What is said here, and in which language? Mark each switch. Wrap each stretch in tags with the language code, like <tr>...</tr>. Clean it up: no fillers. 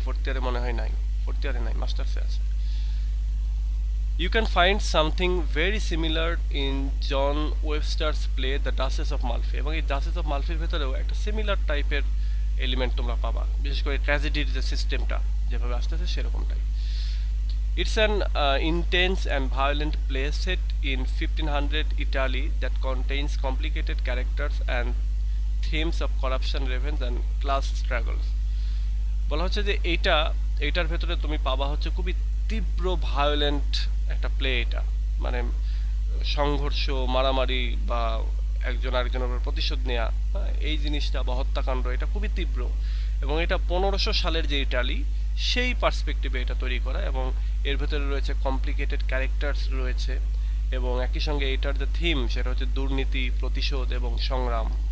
<bn>Fourth ইয়ারে মনে হয় নাই, ফোর্থ ইয়ারে নাই, মাস্টার্সে আছে।</bn> <en>you can find something very similar in John Webster's play the Duchess of Malfi,</en> <bn>এবং এই ডাচেস অফ মালফির ভেতরেও একটা সিমিলার টাইপের এলিমেন্ট তোমরা পাবা, বিশেষ করে ট্র্যাজেডির যে সিস্টেমটা যেভাবে আসতেছে সেরকমটাই।</bn> <en>It's an intense and violent play set in 1500 Italy that contains complicated characters and themes of corruption, revenge and class struggles.</en> <bn>বলা হচ্ছে যে এইটার ভেতরে তুমি পাবা হচ্ছে খুবই তীব্র ভায়োলেন্ট একটা প্লে। এটা মানে সংঘর্ষ, মারামারি বা একজন আরেকজনের উপর প্রতিশোধ নেওয়া, এই জিনিসটা বা হত্যাকাণ্ড এটা খুবই তীব্র। এবং এটা 1500 সালের যে ইটালি সেই পার্সপেক্টিভে এটা তৈরি করা, এবং এর ভেতরে রয়েছে কমপ্লিকেটেড ক্যারেক্টার্স রয়েছে, এবং একই সঙ্গে এটার যে থিম সেটা হচ্ছে দুর্নীতি, প্রতিশোধ এবং সংগ্রাম।</bn>